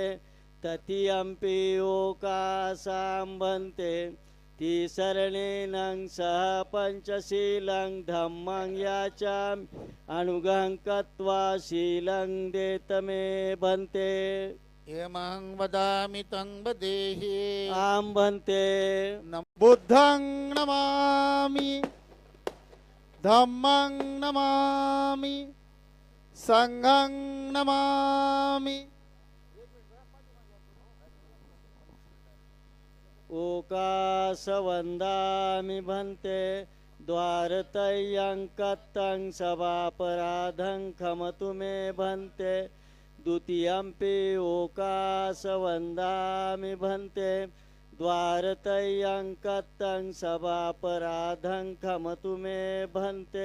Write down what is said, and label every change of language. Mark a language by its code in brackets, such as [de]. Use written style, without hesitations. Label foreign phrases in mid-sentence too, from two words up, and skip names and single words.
[pi] तृतीयंपि ओकाशां भन्ते तिसरणेन सह पंचशीलं धम्मं याचामि अनुगहं कत्वा शीलं देत मे भन्ते. यमं वदामि तं वदेहि. आं भन्ते. बुद्धं नमामि, धम्मं नमामि, संघं नमामि. ओकाशवन्दामि भन्ते द्वारतयं कत्तं सभापराधं खमतु मे भन्ते. द्वितीयंपि ओकाशवन्दामि भन्ते द्वारतयं कत्तं सभापराधं खमतु मे भन्ते.